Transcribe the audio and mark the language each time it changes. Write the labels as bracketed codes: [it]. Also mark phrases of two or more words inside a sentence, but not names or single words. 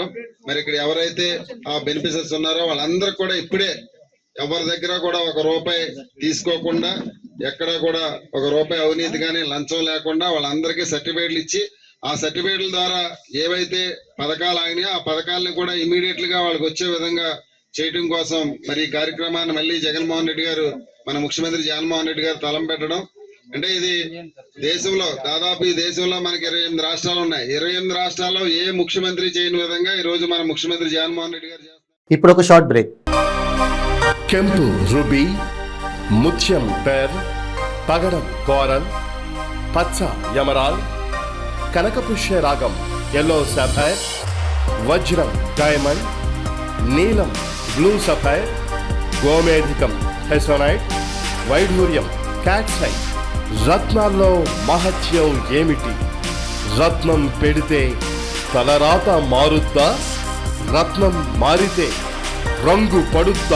[te] మరి ఇక్కడ ఎవరైతే ఆ బెనిఫిషరీస్ ఉన్నారో వాళ్ళందరూ కూడా ఇప్పుడే ఎవరి దగ్గర కూడా ఒక రూపాయి తీసుకోకుండా ఎక్కడ కూడా ఒక రూపాయి అవినీతి కానీ లంచం లేకుండా వాళ్ళందరికీ సర్టిఫికేట్లు ఇచ్చి ఆ సర్టిఫికేట్ల ద్వారా ఏవైతే పథకాలు అయినాయో ఆ పథకాలను కూడా ఇమీడియట్ గా వాళ్ళకి వచ్చే విధంగా చేయడం కోసం మరి ఈ కార్యక్రమాన్ని మళ్ళీ జగన్మోహన్ రెడ్డి గారు మన ముఖ్యమంత్రి జగన్మోహన్ రెడ్డి గారు తలం పెట్టడం. అంటే ఇది దేశంలో దాదాపు ఈ దేశంలో మనకి 28 రాష్ట్రాలు ఉన్నాయి. 28 రాష్ట్రాల్లో ఏ ముఖ్యమంత్రి చేయని విధంగా ఈ రోజు మన ముఖ్యమంత్రి జగన్మోహన్ రెడ్డి గారు చేస్తారు. ఇప్పుడు ఒక [en] short break. [te] కెంపు రూబీ, ముత్యం పెర్ల్, పగడం కోరల్, పచ్చ ఎమరాల్డ్, కనకపుష్య రాగం [en] yellow sapphire, [te] వజ్రం డైమండ్, నీలం [en] blue sapphire, [te] గోమేధికం హెసోనైట్, వైఢూర్యం క్యాట్సైట్. రత్నాల్లో మహత్యం ఏమిటి? రత్నం పెడితే తలరాత మారుద్దా? రత్నం మారితే రంగు పడుద్దా?